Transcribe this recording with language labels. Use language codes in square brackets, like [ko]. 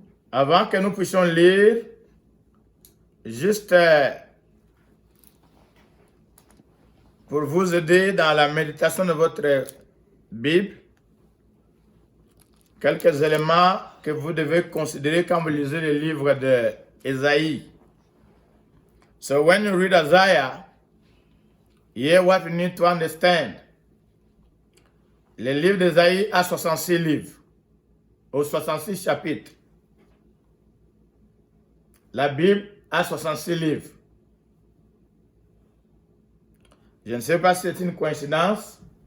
[fr] Avant que nous puissions lire, juste pour vous aider dans la méditation de votre Bible, quelques éléments que vous devez considérer quand vous lisez le livre d'Ésaïe. [en] So when you read Isaiah, here what you need to understand. [fr] Le livre d'Ésaïe a 66 livres, ou 66 chapitres. La Bible a 66 livres. Je ne sais pas si c'est une coïncidence.